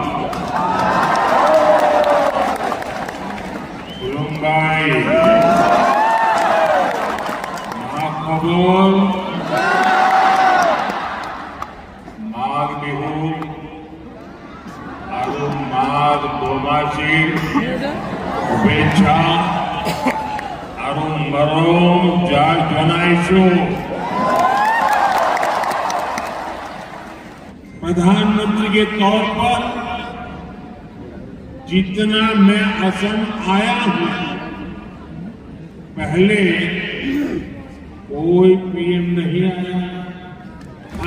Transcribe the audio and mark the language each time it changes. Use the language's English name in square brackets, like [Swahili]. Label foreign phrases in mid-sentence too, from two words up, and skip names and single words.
[Assamese] খুলুমবাই মহাখবৰ মাঘ বিহু আৰু মাঘ দোমাসীৰ শুভেচ্ছা আৰু মৰম যাক জনাইছো। [Hindi] प्रधानमंत्री के तौर पर जितना मैं असम आया हूं, पहले कोई पीएम नहीं आया।